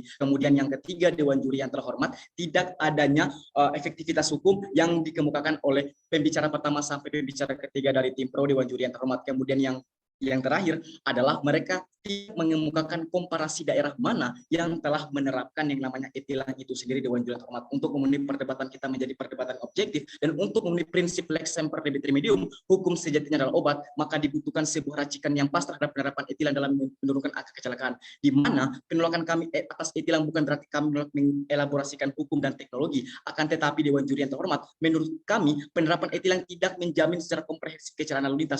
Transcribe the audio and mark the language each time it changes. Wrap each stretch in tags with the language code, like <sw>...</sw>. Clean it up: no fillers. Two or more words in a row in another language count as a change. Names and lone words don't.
<id>Kemudian yang ketiga, Dewan Juri yang terhormat, tidak adanya efektivitas hukum yang dikemukakan oleh pembicara pertama sampai pembicara ketiga dari tim pro Dewan Juri yang terhormat. Kemudian yang terakhir adalah mereka tidak mengemukakan komparasi daerah mana yang telah menerapkan yang namanya e-tilang itu sendiri Dewan Juri yang terhormat. Untuk memenuhi perdebatan kita menjadi perdebatan objektif dan untuk memenuhi prinsip</id> <la>lex semper debit remedium,</la> <id>hukum sejatinya adalah obat, maka dibutuhkan sebuah racikan yang pas terhadap penerapan e-tilang dalam menurunkan angka kecelakaan. Di mana penolakan kami atas e-tilang bukan berarti kami menolak mengelaborasikan hukum dan teknologi, akan tetapi Dewan Juri yang terhormat, menurut kami penerapan e-tilang tidak menjamin secara komprehensif kecelakaan lalu lintas.</id>